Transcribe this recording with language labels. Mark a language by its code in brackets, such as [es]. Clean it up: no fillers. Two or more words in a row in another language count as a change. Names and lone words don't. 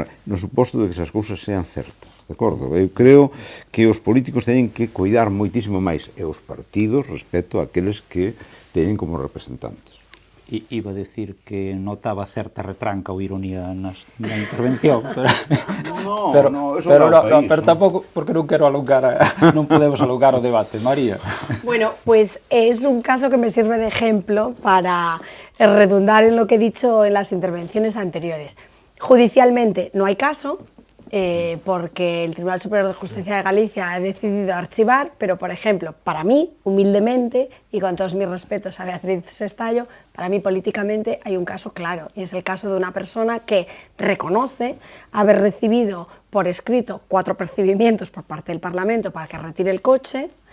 [gl] No suposto de que esas cousas sean certas, de acordo? Eu creo que os políticos teñen que cuidar moitísimo máis, e os partidos respecto àqueles que teñen como representantes. [es] Iba a decir que [gl] notaba certa retranca ou ironía na intervención, pero tampouco, porque non quero alongar, non podemos alongar o debate. María. [es] Bueno, pues es un caso que me sirve de ejemplo para redundar en lo que he dicho en las intervenciones anteriores. Judicialmente no hay caso, porque el Tribunal Superior de Justicia de Galicia ha decidido archivar, pero, por ejemplo, para mí, humildemente, y con todos mis respetos a Beatriz Sestallo, para mí políticamente hay un caso claro, y es el caso de una persona que reconoce haber recibido por escrito 4 percibimientos por parte del Parlamento para que retire el coche,